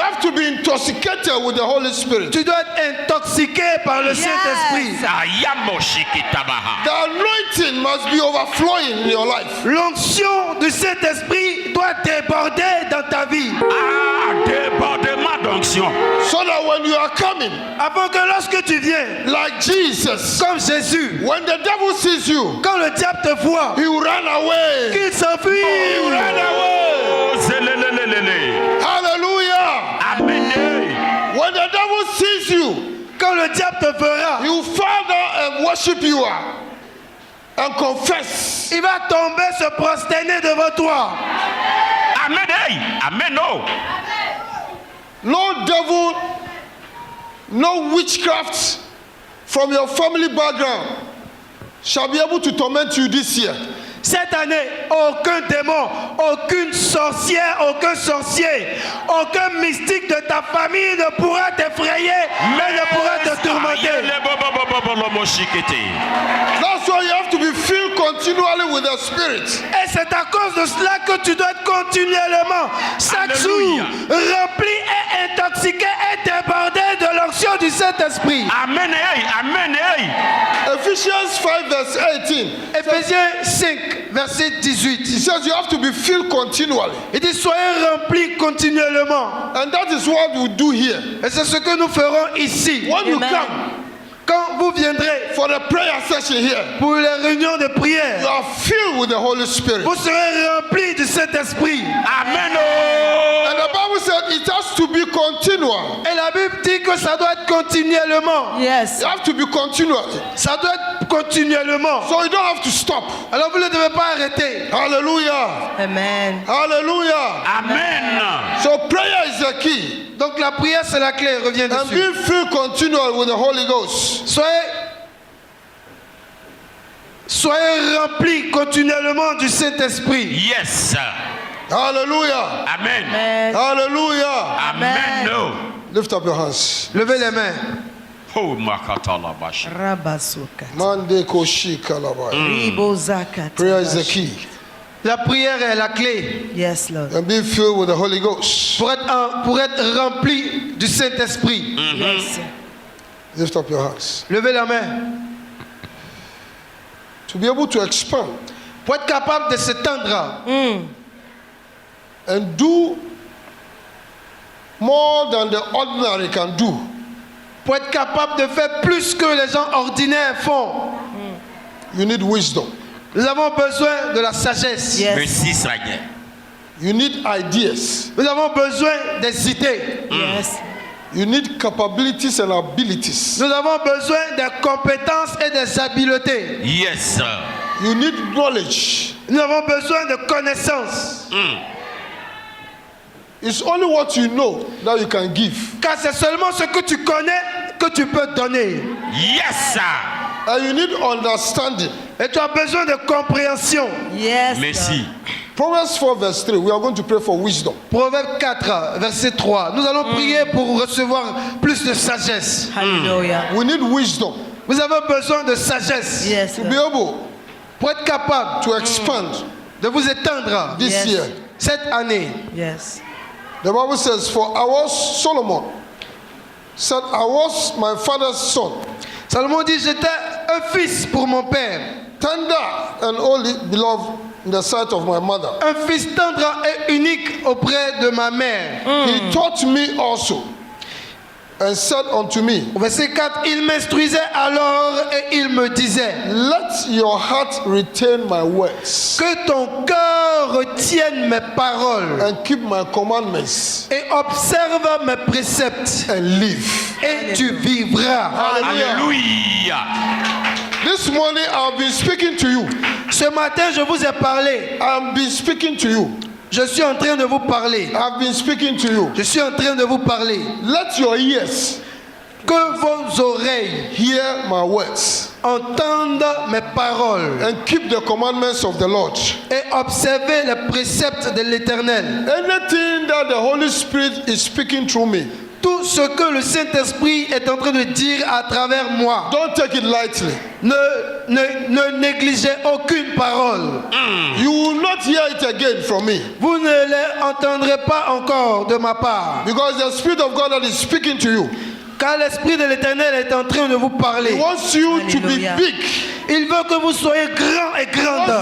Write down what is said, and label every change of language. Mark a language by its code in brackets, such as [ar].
[en] have to be intoxicated with the Holy Spirit. [fr] Tu dois être intoxiqué par le Saint-Esprit. Ayamoshikitabaha. [en] The anointing must be overflowing in your life. [fr] L'onction du Saint-Esprit doit déborder dans ta vie. Ah, débordement d'onction. [en] So that when you are coming, [fr] Avant que lorsque tu viens, [en] like Jesus, [fr] comme Jésus, [en] when the devil sees you, [fr] quand le diable te voit, [en] he will run away. [fr] qu'il s'enfuit. [en] He will run away. Oh, zelelelelele. Hallelujah. Amen. When the devil sees you, [fr] Quand le diable te verra, [en] he will fall down and worship you and confess. [fr] il va tomber, se prosterner devant toi. [en] Amen. Hey. Amen. No. No devil, no witchcraft from your family background shall be able to torment you this year. [fr] Cette année, aucun démon, aucune sorcière, aucun sorcier, aucun mystique de ta famille ne pourra t'effrayer, mais ne pourra te tourmenter. [en] That's why you have to be filled continually with the Spirit. [fr] Et c'est à cause de cela que tu dois être continuellement, chaque jour, Alléluia. rempli et intoxiqué et débordé de l'onction du Saint-Esprit. [en] Amen. Hey. Amen. Hey. Ephesians 5 verse 18. [fr] Éphésiens 5, verset 18. [en] It says you have to be filled continually. [fr] Il dit soyez remplis continuellement. [en] And that is what we do here. [fr] Et c'est ce que nous ferons ici. [en] When you Amen. come [fr] Quand vous viendrez [en] for the prayer session here, [fr] pour les réunions de [en] you [fr] prière, [en] are filled with the Holy Spirit. [fr] vous serez remplis du Saint-Esprit. [en] Amen. And the Bible said it has to be continual. [fr] Et la Bible dit que ça doit être continuellement. [en] Yes. You have to be continual. [fr] Ça doit être continuellement. [en] So you don't have to stop. [fr] Alors vous ne devez pas arrêter. [en] Hallelujah. Amen. Hallelujah. Amen. So prayer is the key. [fr] Donc la prière c'est la clé. Reviens [en] And [fr] dessus. [en] being filled continual with the Holy Ghost. [fr] Soyez remplis continuellement du Saint-Esprit. [en] Yes. Hallelujah. Amen. Amen. Hallelujah. Amen. No. Lift up your hands. [fr] Levez les mains. Oh, makatala bashi. Rabasuka. Mande koshi kalabaya. Ribozaka. [en] Prayer is the key. [fr] La prière est la clé [en] Yes, Lord. And be filled with the Holy Ghost. [fr] pour être rempli du Saint-Esprit. [en] Yes. Lift up your hands. [fr] Levez la main. [en] To be able to expand [fr] Pour être capable de s'étendre [en] and do more than the ordinary can do. [fr] pour être capable de faire plus que les gens ordinaires font. [en] You need wisdom. [fr] Nous avons besoin de la sagesse. [en] Yes. [fr] Merci, Seigneur. [en] You need ideas. [fr] Nous avons besoin des idées. [en] Yes. You need capabilities and abilities. [fr] Nous avons besoin des compétences et des habiletés. [en] Yes, sir. You need knowledge. [fr] Nous avons besoin de connaissances. [en] It's only what you know that you can give. [fr] Car c'est seulement ce que tu connais que tu peux donner. [en] Yes, sir. And you need understanding. [fr] Et tu as besoin de compréhension. [en] Yes. [fr] Merci. [en] Proverbs 4 verse 3. We are going to pray for wisdom. [fr] Proverbe 4, verset 3. Nous allons prier pour recevoir plus de sagesse. [en] Hallelujah. We need wisdom [fr] Vous avez besoin de sagesse [en] Yes. to be Lord. able [fr] pour être capable [en] to expand [fr] de vous étendre [en] this Yes. year. [fr] cette année. [en] Yes. The Bible says, for I was Solomon said, I was my father's son, [fr] Salomon dit, j'étais un fils pour mon père, [en] tender and only beloved in the sight of my mother. [fr] un fils tendre et unique auprès de ma mère. [en] He taught me also and said unto me, [fr] Au verset 4, il m'instruisait alors et il me disait, [en] let your heart retain my words [fr] que ton cœur retienne mes paroles [en] and keep my commandments [fr] et observe mes préceptes [en] and live. [fr] et tu vivras. Alléluia. [en] This morning I've been speaking to you. [fr] Ce matin, je vous ai parlé. [en] I've been speaking to you. [fr] Je suis en train de vous parler. [en] I've been speaking to you. [fr] Je suis en train de vous parler. [en] Let your ears [fr] Que vos oreilles [en] hear my words [fr] entendent mes paroles [en] and keep the commandments of the Lord. [fr] et observez les préceptes de l'Éternel. [en] Anything that the Holy Spirit is speaking through me, [fr] Tout ce que le Saint-Esprit est en train de dire à travers moi, [en] don't take it lightly. [fr] ne négligez aucune parole. [en] You will not hear it again from me, [fr] Vous ne les entendrez pas encore de ma part. [en] because the Spirit of God that is speaking to you, [fr] Car l'Esprit de l'Éternel est en train de vous [en] He [fr] parler. [en] wants you to be Hallelujah. big. [fr] Il veut que vous soyez grands et grandes.